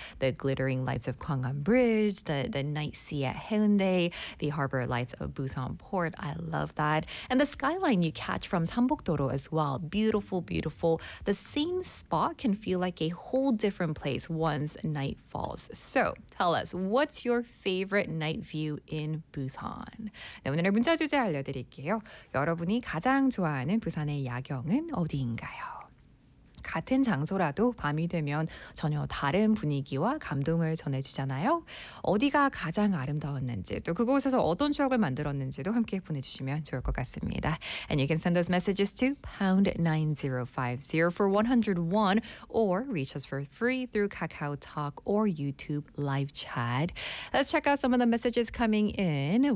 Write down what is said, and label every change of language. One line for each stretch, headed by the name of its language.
English: The glittering lights of Gwangwon Bridge, the night sea at Haeundae, the harbor lights of Busan Port, I love that. And the skyline you catch from Sambokdo-ro as well, beautiful, beautiful. The same spot can feel like a whole different place once night falls. So tell us, what's your favorite night view in Busan?
Korean: 네, 오늘의 문자 주제 알려드릴게요. 여러분이 가장 좋아하는 부산의 야경은 어디인가요? 같은 장소라도 밤이 되면 전혀 다른 분위기와 감동을 전해주잖아요. 어디가 가장 아름다웠는지 또 그곳에서 어떤 추억을 만들었는지도 함께 보내주시면 좋을 것 같습니다.
English: And you can send those messages to #9050 for 101 or reach us for free through KakaoTalk or YouTube live chat. Let's check out some of the messages coming in.